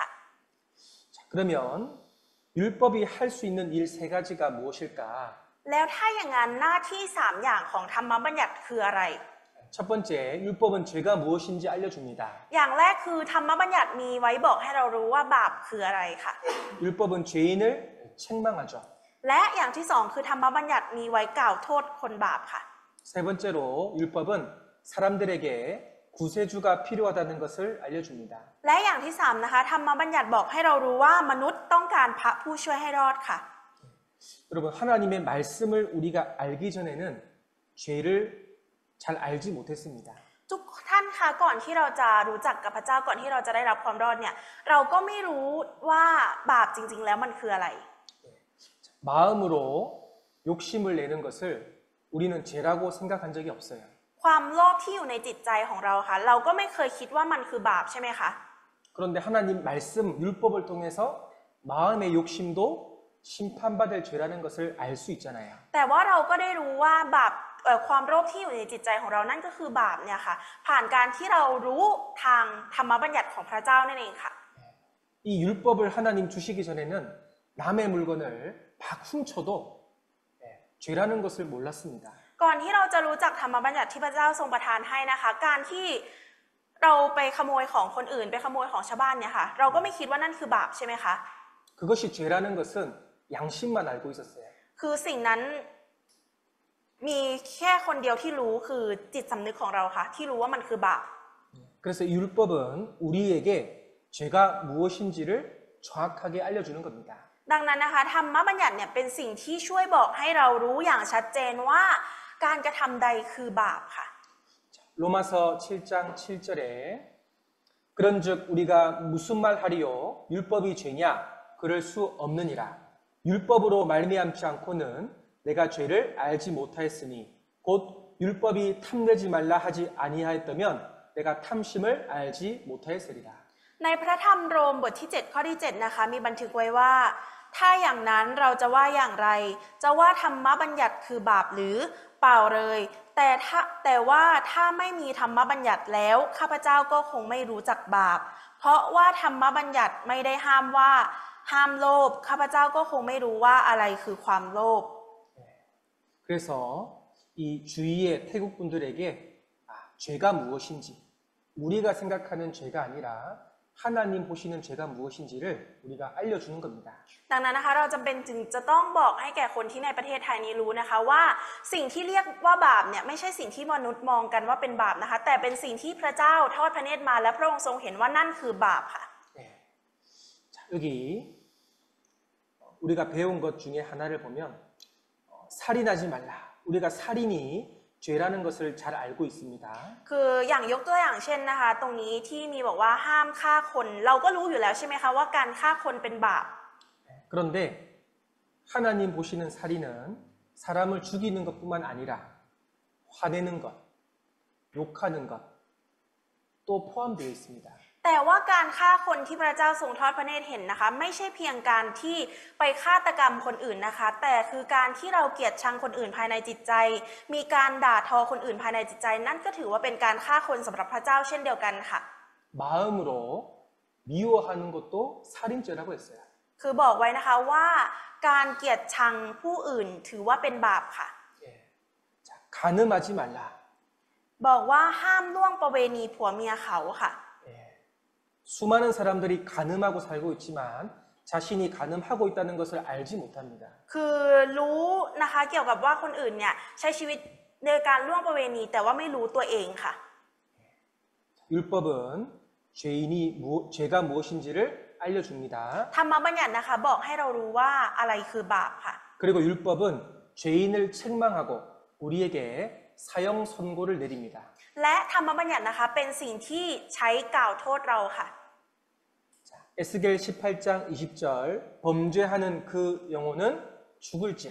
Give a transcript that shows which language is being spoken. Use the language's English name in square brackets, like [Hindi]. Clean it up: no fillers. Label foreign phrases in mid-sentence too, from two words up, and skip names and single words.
[Korean] 자, 그러면 율법이 할 수 있는 일 세 가지가 무엇일까? [Thai] แล้วถ้าอย่างนั้นหน้าที่3อย่างของธรรมบัญญัติคืออะไร [Korean] 첫 번째, 율법은 죄가 무엇인지 알려줍니다. [Thai] อย่างแรกคือธรรมบัญญัติมีไว้บอกให้เรารู้ว่าบาปคืออะไรค่ะ [Korean] 율법은 죄인을 책망하죠. [Thai] และอย่างที่สองคือธรรมบัญญัติมีไว้กล่าวโทษคนบาปค่ะ [Korean] 세 번째로 율법은 사람들에게 구세주가 필요하다는 것을 알려줍니다. [Thai] และอย่างที่สามนะคะธรรมบัญญัติบอกให้เรารู้ว่ามนุษย์ต้องการพระผู้ช่วยให้รอดค่ะ [Korean] 여러분, 하나님의 말씀을 우리가 알기 전에는 죄를 잘 알지 못했습니다. [Thai] ทุกท่านคะก่อนที่เราจะรู้จักกับพระเจ้าก่อนที่เราจะได้รับความรอดเนี่ยเราก็ไม่รู้ว่าบาปจริงๆแล้วมันคืออะไร [Korean] 마음으로 욕심을 내는 것을 우리는 죄라고 생각한 적이 없어요. [Thai] ความโลภที่อยู่ในจิตใจของเราค่ะเราก็ไม่เคยคิดว่ามันคือบาปใช่ไหมคะ [Korean] 그런데 하나님 말씀, 율법을 통해서 마음의 욕심도 심판받을 죄라는 것을 알 수 있잖아요. [Thai] แต่ว่าเราก็ได้รู้ว่าบาปความโลภที่อยู่ในจิตใจของเรานั่นก็คือบาปเนี่ยค่ะผ่านการที่เรารู้ทางธรรมบัญญัติของพระเจ้านั่นเองค่ะ [Korean] 이 율법을 하나님 주시기 전에는 남의 물건을 막 훔쳐도 죄라는 것을 몰랐습니다. [Thai] ก่อนที่เราจะรู้จักธรรมบัญญัติที่พระเจ้าทรงประทานให้นะคะการที่เราไปขโมยของคนอื่นไปขโมยของชาวบ้านเนี่ยค่ะเราก็ไม่คิดว่านั่นคือบาปใช่ไหมคะ [Korean] 그것이 죄라는 것은 양심만 알고 있었어요. [Thai] คือสิ่งนั้นมีแค่คนเดียวที่รู้คือจิตสำนึกของเราค่ะที่รู้ว่ามันคือบาป [Korean] 그래서 이 율법은 우리에게 죄가 무엇인지를 정확하게 알려주는 겁니다. [Thai] ดังนั้นนะคะธรรมบัญญัติเนี่ยเป็นสิ่งที่ช่วยบอกให้เรารู้อย่างชัดเจนว่าการกระทำใดคือบาปค่ะ [Korean] 로마서 7장 7절에 그런즉 우리가 무슨 말 하리요 율법이 죄냐 그럴 수 없느니라 율법으로 말미암지 않고는 내가 죄를 알지 못하였으니 곧 율법이 탐내지 말라 하지 아니하였다면 내가 탐심을 알지 못하였으리라 [Thai] ในพระธรรมโรมบทที่7ข้อที่7นะคะมีบันทึกไว้ว่าถ้าอย่างนั้นเราจะว่าอย่างไรจะว่าธรรมบัญญัติคือบาปหรือเปล่าเลยแต่ว่าถ้าไม่มีธรรมบัญญัติแล้วข้าพเจ้าก็คงไม่รู้จักบาปเพราะว่าธรรมบัญญัติไม่ได้ห้ามว่าห้ามโลภข้าพเจ้าก็คงไม่รู้ว่าอะไรคือความโลภ [Korean] 그래서 이 주위의 태국 분들에게 죄가 무엇인지 우리가 생각하는 죄가 아니라 하나님 보시는 죄가 무엇인지를 우리가 알려주는 겁니다. [Thai] ดังนั้นนะคะเราจำเป็นจึงจะต้องบอกให้แก่คนที่ในประเทศไทยนี้รู้นะคะว่าสิ่งที่เรียกว่าบาปเนี่ยไม่ใช่สิ่งที่มนุษย์มองกันว่าเป็นบาปนะคะแต่เป็นสิ่งที่พระเจ้าทอดพระเนตรมาและพระองค์ทรงเห็นว่านั่นคือบาปค่ะ [Korean] 네. 자, 여기 우리가 배운 것 중에 하나를 보면 살인하지 말라. 우리가 살인이 죄라는 것을 잘 알고 있습니다. [Thai] คืออย่างยกตัวอย่างเช่นนะคะตรงนี้ที่มีบอกว่าห้ามฆ่าคนเราก็รู้อยู่แล้วใช่ไหมคะว่าการฆ่าคนเป็นบาป [Korean] 그런데 하나님 보시는 살인은 사람을 죽이는 것뿐만 아니라 화내는 것, 욕하는 것 또 포함되어 있습니다. [Thai] แต่ว่าการฆ่าคนที่พระเจ้าทรงทอดพระเนตรเห็นนะคะไม่ใช่เพียงการที่ไปฆาตกรรมคนอื่นนะคะแต่คือการที่เราเกลียดชังคนอื่นภายในจิตใจมีการด่าทอคนอื่นภายในจิตใจนั่นก็ถือว่าเป็นการฆ่าคนสำหรับพระเจ้าเช่นเดียวกันค่ะ [Korean] 마음으로 미워하는 것도 살인죄라고 했어요. [Thai] คือบอกไว้นะคะว่าการเกลียดชังผู้อื่นถือว่าเป็นบาปค่ะ [Korean] 예. 자, 간음하지 말라. [Thai] บอกว่าห้ามล่วงประเวณีผัวเมียเขาค่ะ [Korean] 예. 수많은 사람들이 간음하고 살고 있지만 자신이 간음하고 있다는 것을 알지 못합니다. [Thai] คือรู้นะคะเกี่ยวกับว่าคนอื่นเนี่ยใช้ชีวิตในการล่วงประเวณีแต่ว่าไม่รู้ตัวเองค่ะ [Korean] 율법은 죄가 무엇인지를 알려줍니다. [Thai] ธรรมบัญญัตินะคะบอกให้เรารู้ว่าอะไรคือบาปค่ะ [Korean] 그리고 율법은 죄인을 책망하고 우리에게 사형 선고를 내립니다. [Thai] และธรรมบัญญัตินะคะเป็นสิ่งที่ใช้กล่าวโทษเราค่ะ [Korean] 에스겔 18장 20절 범죄하는 그 영혼은 죽을지라.